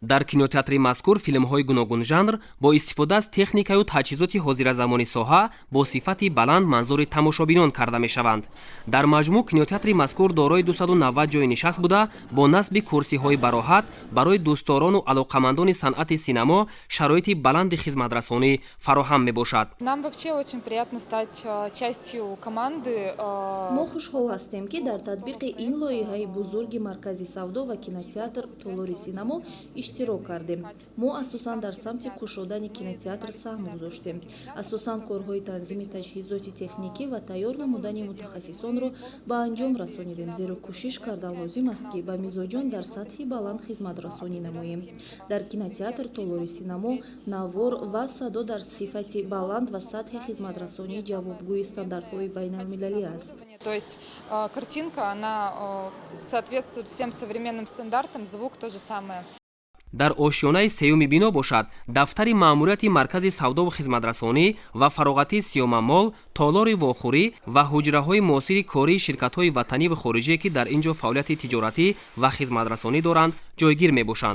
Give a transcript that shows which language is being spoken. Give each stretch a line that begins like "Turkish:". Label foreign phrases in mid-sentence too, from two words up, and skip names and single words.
Tajik: дар кинотеатри мазкур филмҳои гуногун жанр бо истифода аз техникаю таҷҳизоти ҳозиразамони соҳа бо сифати баланд манзури тамошобинон карда мешаванд. Дар маҷмӯъ кинотеатри мазкур дорои 290 ҷои нишаст буда, бо насби курсиҳои бароҳат барои дӯстдорону алоқамандони санъати синемо шароити баланди хизматрасонӣ фароҳам мебошад.
Russian: Нам вообще очень приятно стать частью команды.
Tajik: мо хушҳол ҳастем, ки дар татбиқи ин лоиҳаи бузурги маркази савдо ва кинотеатр Толори синамо иштирок кардем. мо асосан дар самти кушодани кинотеатр саҳм гузоштем. асосан корҳои танзими таҷҳизоти техникӣ ва тайёр намудани мутахассисонро ба анҷом расонидем, зеро кӯшиш карда лозим аст, ки ба мизоҷон дар сатҳи баланд хизматрасонӣ намоем. дар кинотеатр Толори синамо навор ва садо дар сифати баланд ва сатҳи хизматрасонии ҷавобгӯи стандартҳои байналмилалӣ аст.
Russian: То есть картинка, она соответствует всем современным стандартам, звук то же самое.
Tajik: дар ошёнаи сеюми бино бошад дафтари маъмурияти маркази савдову хизматрасонӣ ва фароғати сиёмамол, толори вохӯрӣ ва ҳуҷраҳои муосири кории ширкатҳои ватаниву хориҷие, ки дар ин ҷо фаъолияти тиҷоратӣ ва хизматрасонӣ доранд, ҷойгир мебошанд.